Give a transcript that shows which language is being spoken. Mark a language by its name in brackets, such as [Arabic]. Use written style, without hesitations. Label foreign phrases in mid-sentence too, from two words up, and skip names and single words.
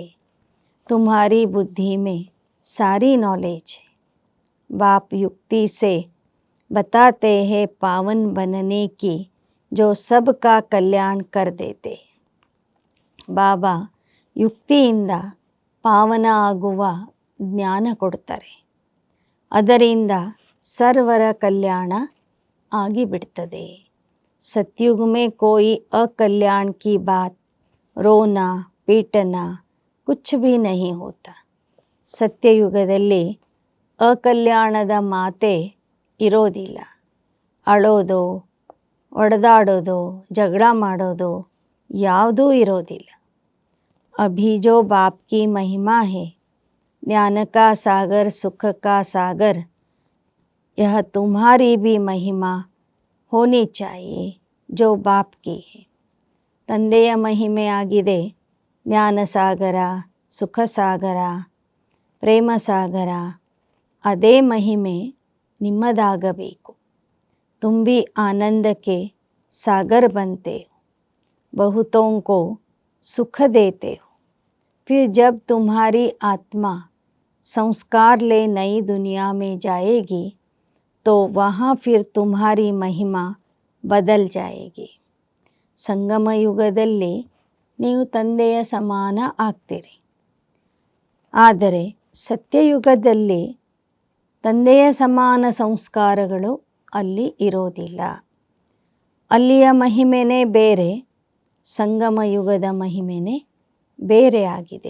[Hindi] तुम्हारी बुद्धि में सारी नॉलेज है. बाप युक्ति से बताते हैं पावन बनने की, जो सबका कल्याण कर देते. [Kannada] ಬಾಬಾ ಯುಕ್ತಿಯಿಂದ ಪಾವನ ಆಗುವ ಜ್ಞಾನ ಕೊಡ್ತಾರೆ. ಅದರಿಂದ ಸರ್ವರ ಕಲ್ಯಾಣ ಆಗಿಬಿಡ್ತದೆ. [Hindi] सतयुग में कोई अकल्याण की बात, रोना पीटना कुछ भी नहीं होता. [Kannada] ಸತ್ಯಯುಗದಲ್ಲಿ ಅಕಲ್ಯಾಣದ ಮಾತೆ ಇರೋದಿಲ್ಲ. ಅಳೋದು, ಒಡೆದಾಡೋದು, ಜಗಳ ಮಾಡೋದು ಯಾವುದೂ ಇರೋದಿಲ್ಲ. [Hindi] अभी जो बाप की महिमा है, ज्ञान का सागर, सुख का सागर, यह तुम्हारी भी महिमा होनी चाहिए जो बाप की है. [Kannada] ತಂದೆಯ ಮಹಿಮೆ ಆಗಿದೆ ಜ್ಞಾನ ಸಾಗರ, ಸುಖ ಸಾಗರ, ಪ್ರೇಮ ಸಾಗರ. ಅದೇ ಮಹಿಮೆ ನಿಮ್ಮದಾಗಬೇಕು. [Hindi] तुम भी आनंद के सागर बनते हो, बहुतों को सुख देते हो. फिर जब तुम्हारी आत्मा संस्कार ले नई दुनिया में जाएगी तो वहाँ फिर तुम्हारी महिमा बदल जाएगी. [Kannada] ಸಂಗಮ ಯುಗದಲ್ಲಿ ನೀವು ತಂದೆಯ ಸಮಾನ ಆಗ್ತೀರಿ. ಆದರೆ ಸತ್ಯಯುಗದಲ್ಲಿ ತಂದೆಯ ಸಮಾನ ಸಂಸ್ಕಾರಗಳು ಅಲ್ಲಿ ಇರೋದಿಲ್ಲ. ಅಲ್ಲಿಯ ಮಹಿಮೆನೇ ಬೇರೆ, ಸಂಗಮ ಯುಗದ ಮಹಿಮೆನೇ ಬೇರೆ ಆಗಿದೆ.